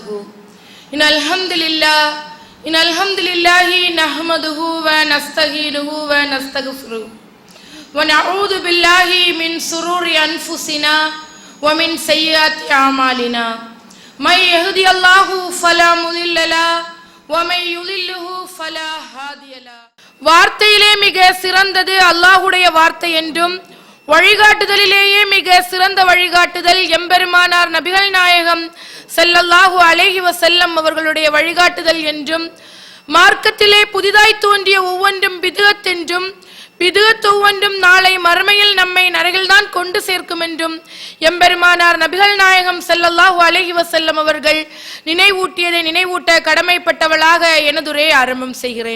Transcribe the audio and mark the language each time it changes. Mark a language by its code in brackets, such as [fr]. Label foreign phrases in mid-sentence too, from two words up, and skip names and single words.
[ar] إن الحمد لله نحمده ونستعينه ونستغفره ونعوذ بالله من شرور أنفسنا ومن سيئات أعمالنا من يهدي الله فلا مضل له ومن يضلل فلا هادي له. [ta] வார்த்தையிலே மிக சிறந்தது அல்லாஹ்வுடைய வார்த்தை என்றும் வழிகாட்டுதலிலேயே மிக சிறந்த வழிகாட்டுதல் எம்பெருமானார் நபிகள் நாயகம் [ar] صلى الله عليه وسلم [ta] அவர்களுடைய வழிகாட்டுதல் என்றும் மார்க்கத்திலே புதிதாய் தோன்றிய ஒவ்வொன்றும் பிதுஅத் என்றும் பிதுஅத் ஒவ்வொன்றும் நாளை மறுமையில் நம்மை நரகில்தான் கொண்டு சேர்க்கும் என்றும் எம்பெருமானார் நபிகள் நாயகம் [ar] صلى الله عليه وسلم [ta] அவர்கள் நினைவூட்டியதை நினைவூட்ட கடமைப்பட்டவளாக எனதுரை ஆரம்பம் செய்கிறேன்.